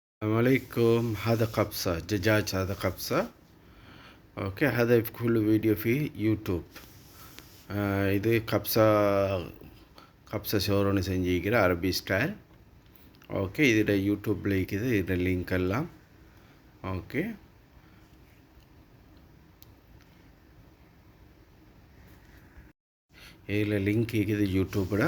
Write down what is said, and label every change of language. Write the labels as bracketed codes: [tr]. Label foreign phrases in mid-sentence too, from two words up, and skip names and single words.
[ar] السلام عليكم. هذا قبصة دجاج، هذا قبصة. اوكي، هذا في كل فيديو في يوتيوب. [ta] இது கப்ஸா சோறுன்னு செஞ்சுக்கிற அரபி ஸ்டைல். ஓகே, இதில் யூடியூப்பில் இருக்குது, இதில் லிங்க் எல்லாம். ஓகே, இதில் லிங்க் இருக்குது யூடியூப்பில்.